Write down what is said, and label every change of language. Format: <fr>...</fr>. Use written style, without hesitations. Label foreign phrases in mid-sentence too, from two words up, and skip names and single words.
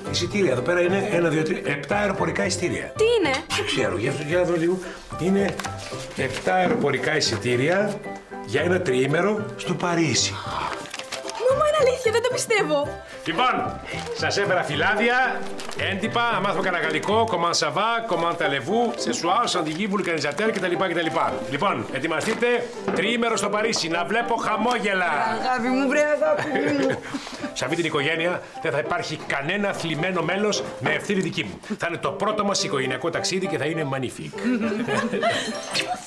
<el>Εισιτήρια, εδώ πέρα είναι 1, 2, 3, 7 αεροπορικά εισιτήρια. Τι είναι? Δεν ξέρω, για να δω λίγο. Είναι 7 αεροπορικά εισιτήρια για ένα τριήμερο στο Παρίσι. Μαμά, είναι αλήθεια, δεν το πιστεύω. Λοιπόν, σας έφερα φυλάδια, έντυπα, να μάθουμε κανένα γαλλικό,</el> <fr>comment ça va, comment allez-vous, ce soir, sandigi, vulcanisateur κτλ.</fr> <el>Λοιπόν, ετοιμαστείτε, τριήμερο στο Παρίσι, να βλέπω χαμόγελα. Αγάπη μου, βρε αγάπη μου. Σε αυτή την οικογένεια δεν θα υπάρχει κανένα θλιμμένο μέλος με ευθύνη δική μου. Θα είναι το πρώτο μας οικογενειακό ταξίδι και θα είναι magnifique.</el>